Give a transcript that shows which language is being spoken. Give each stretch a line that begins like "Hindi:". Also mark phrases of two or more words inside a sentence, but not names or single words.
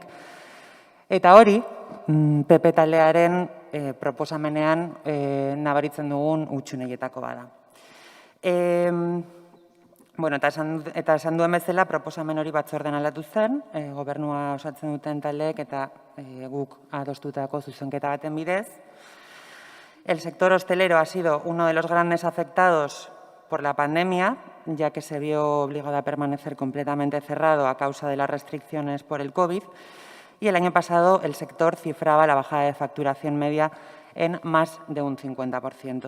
Basque: Eta hori, PP taldearen proposamenean nabaritzen dugun hutsuneietako bada. Bueno, eta esan duen bezala, proposamen hori batzordean aldatu zen, gobernua osatzen duten taldeek eta guk adostutako zuzenketa baten bidez.
Spanish: El sector hostelero ha sido uno de los grandes afectados por la pandemia, ya que se vio obligado a permanecer completamente cerrado a causa de las restricciones por el COVID, y el año pasado el sector cifraba la bajada de facturación media en más de un 50%.